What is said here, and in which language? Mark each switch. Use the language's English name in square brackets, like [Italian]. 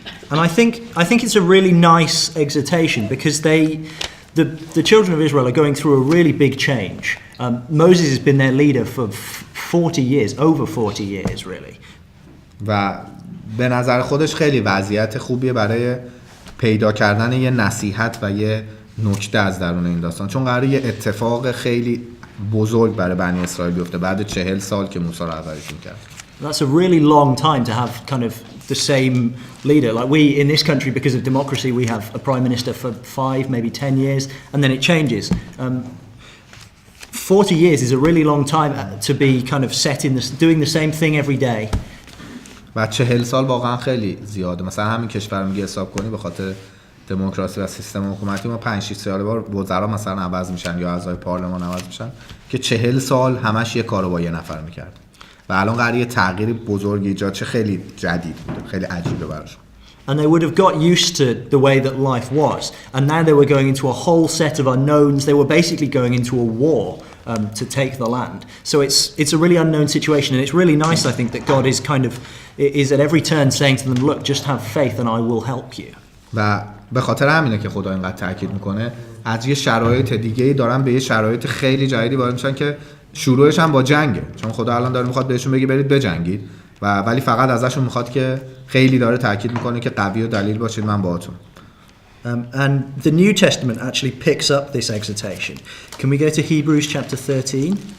[English] And I think it's a really nice exhortation because the children of Israel are going through a really big change. Moses has been their leader for 40 years, over 40 years really. [Persian] و به نظر خودش خیلی وضعیت خوبیه برای پیدا کردن یه نصیحت و یه نکته از درون این داستان، چون قراره یه اتفاق خیلی بزرگ برای بنی اسرائیل بیفته بعد 40 سال که موسی رو عوضشون کرد. [English] That's a really long time to have kind of the same leader. Like we in this country, because of democracy, we have a prime minister for 5, maybe 10 years, and then it changes. 40 years is a really long time to be kind of set in this, doing the same thing every day. [Persian] و 40 سال واقعا خیلی زیاده. مثلا همین کشور میگه حساب کنی به خاطر دموکراسی و سیستم حکومتی ما 5-6 سال بار وزرا مثلا عوض میشن یا اعضای پارلمان عوض میشن که 40 سال همش یه کارو با یه نفر میکرد و الان قراره یه تغییر بزرگی ایجاد شه، خیلی جدید بوده، خیلی عجیبه براشون. [English] And they would have got used to the way that life was, and now they were going into a whole set of unknowns. They were basically going into a war to take the land. So it's a really unknown situation, and it's really nice, I think, that God is at every turn saying to them, look, just have faith and I will help you. [Persian] و به خاطر همینه که خدا اینقدر تاکید میکنه از یه شرایط دیگه‌ای دارن به یه شرایط خیلی جدیدی وارد میشن که شروعش هم با جنگه، چون خدا الان داره میخواد بهشون بگه برید بجنگید ولی فقط ازشون میخواد که خیلی داره تاکید میکنه که قوی و دلیل باشید، من باهاتون. [English] And the New Testament actually picks up this exhortation. Can we go to Hebrews chapter 13?